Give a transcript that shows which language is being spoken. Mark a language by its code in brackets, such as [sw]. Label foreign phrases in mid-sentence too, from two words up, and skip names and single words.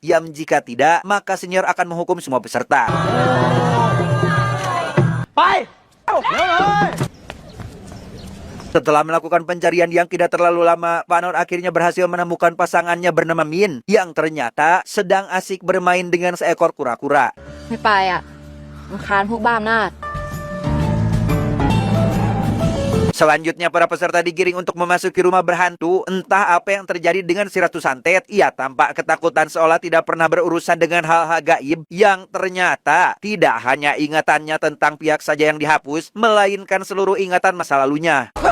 [id] Yang jika tidak, maka senior akan menghukum semua peserta. Setelah melakukan pencarian yang tidak terlalu lama, Panor akhirnya berhasil menemukan pasangannya bernama Min, yang ternyata sedang asik bermain dengan seekor kura-kura. [th] ไม่ไปอ่ะรำคาญพวกบ้าอำนาจ [id] Selanjutnya para peserta digiring untuk memasuki rumah berhantu. Entah apa yang terjadi dengan si Ratu Santet. Ia tampak ketakutan seolah tidak pernah berurusan dengan hal-hal gaib. Yang ternyata tidak hanya ingatannya tentang Piak saja yang dihapus, melainkan seluruh ingatan masa lalunya.